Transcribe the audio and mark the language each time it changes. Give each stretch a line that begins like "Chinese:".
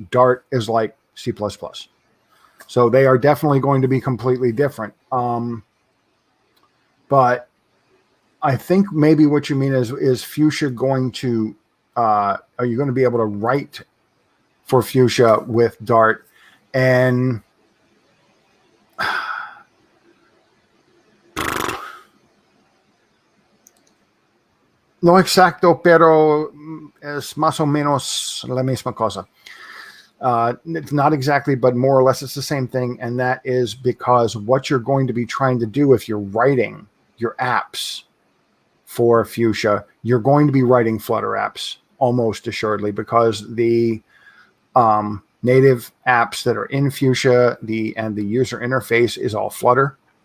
English: Dart is like C++. So they are definitely going to be completely different. But I think maybe what you mean is Fuchsia going to, are you going to be able to write for Fuchsia with Dart?
Spanish: And no exacto, pero es más o menos la misma cosa.
English: It's not exactly, but more or less it's the same thing. And that is because what you're going to be trying to do if you're writing your apps for Fuchsia, you're going to be writing Flutter apps almost assuredly, because the native apps that are in Fuchsia, the user interface is all Flutter.